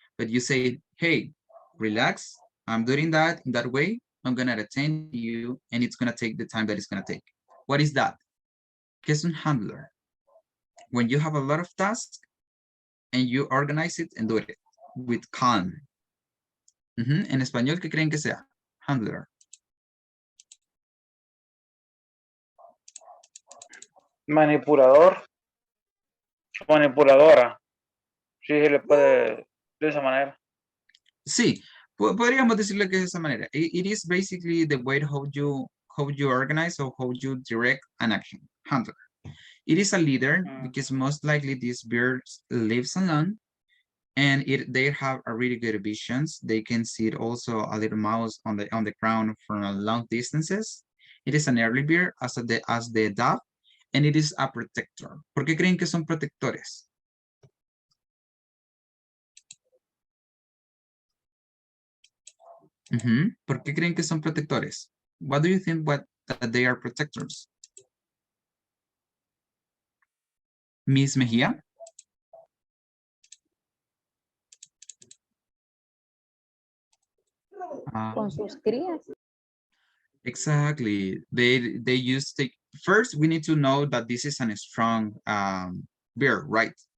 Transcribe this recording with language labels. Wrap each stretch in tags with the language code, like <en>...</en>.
<en>But you say, hey, relax. I'm doing that in that way. I'm going to attend you, and it's going to take the time that it's going to take. What is that?</en> <es>¿Qué es un handler?</es> <en>When you have a lot of tasks and you organize it and do it with calm.</en> <es>En español, ¿qué creen que sea?</es> <en>Handler.</en> <es>Manipulador. Manipuladora. Sí, se le puede de esa manera. Sí, podríamos decirle que es de esa manera.</es> <en>It is basically the way how you organize or how you direct an action. Handler. It is a leader because most likely these birds lives alone, and they have a really good visions. They can see it also a little mouse on the ground from long distances. It is an early bird as the dove, and it is a protector.</en> <es>¿Por qué creen que son protectores? ¿Por qué creen que son protectores?</es> <en>What do you think that they are protectors? Miss Mejía?</en> <es>Con sus crías.</es> <en>Exactly. They used to take first we need to know that this is a strong bear, right?</en>